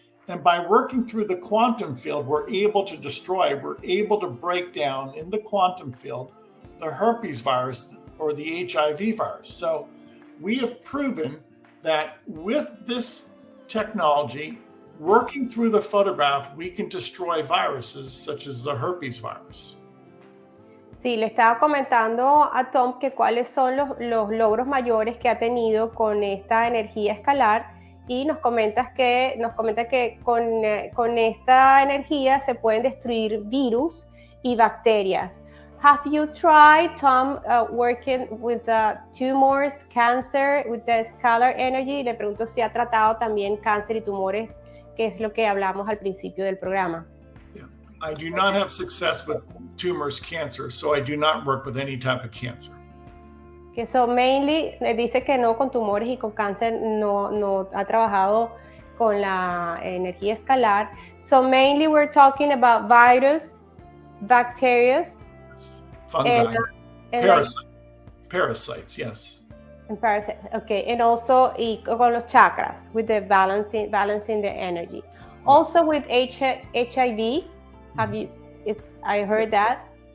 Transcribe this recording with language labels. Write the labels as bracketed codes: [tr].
[en] And by working through the quantum field, we're able to break down in the quantum field the herpes virus or the HIV virus. So we have proven that with this technology, working through the photograph, we can destroy viruses such as the herpes virus. [es] Sí, le estaba comentando a Tom que cuáles son los logros mayores que ha tenido con esta energía escalar, y nos comenta que con esta energía se pueden destruir virus y bacterias. [en] Have you tried, Tom, working with tumors, cancer, with the scalar energy? [es] Le pregunto si ha tratado también cáncer y tumores, que es lo que hablamos al principio del programa. [en] Yeah. I do not have success with tumors, cancer, so I do not work with any type of cancer. [es] Que [en] so mainly, [es] dice que no con tumores y con cáncer, no ha trabajado con la energía escalar. [en] So mainly we're talking about virus, bacteria, fungi, parasites, yes. And parasites, okay, and also [es] con los chakras, [en] with the balancing the energy. Also with HIV, I heard that.